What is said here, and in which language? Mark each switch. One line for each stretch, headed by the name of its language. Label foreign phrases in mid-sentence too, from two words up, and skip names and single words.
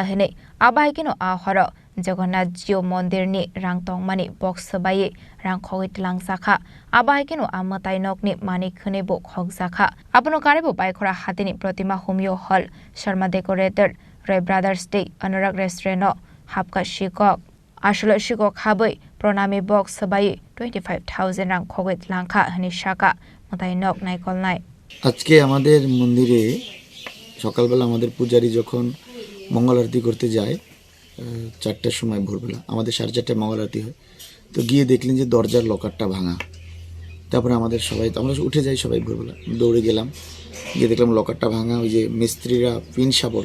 Kok Borok: hene abaikino a horo Jagannath Jio Mondir ni rang tongmani box sabai rang khogit langsakha abaikino amatai nokni mani khwnwi bo Khokjakha apno karebo Baikhora hatini protima homyo hall Sharma decorator Ray Brothers Day Anurag Restaurant Habka Sikok Ashlo Sikok Habwi Pronami box sabai 25,000 rang khogit langkha hani shaka matai nok naikol nai
Bangla: আজকে আমাদের মন্দিরে সকালবেলা আমাদের পূজারী যখন মঙ্গল আরতি করতে যায় 4টার সময় ভোরবেলা আমাদের 4:30টায় মঙ্গল আরতি হয় তো গিয়ে দেখলেন যে দরজার লকারটা ভাঙা তারপরে আমাদের সবাই আমরা উঠে যাই সবাই ভোরবেলা দৌড়ে গেলাম গিয়ে দেখলাম লকারটা ভাঙা ওই যে মিস্ত্রিরা পিন শাবল